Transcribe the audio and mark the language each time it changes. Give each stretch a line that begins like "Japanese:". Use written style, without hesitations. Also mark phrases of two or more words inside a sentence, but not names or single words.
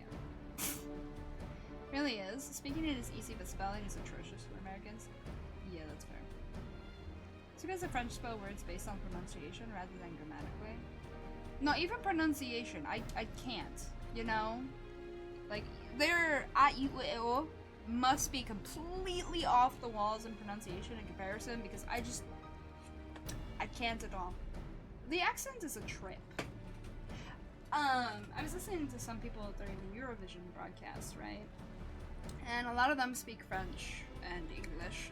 English: Really is. Speaking it is easy, but spelling is atrocious for Americans. Yeah, that's fair. So you guys have French spell words based on pronunciation rather than grammatically? Not even pronunciation. I can't, you know? Like, their a-u-e-o must be completely off the walls in pronunciation in comparison, because I can't at all. The accent is a trip. I was listening to some people during the Eurovision broadcast, right? And a lot of them speak French and English.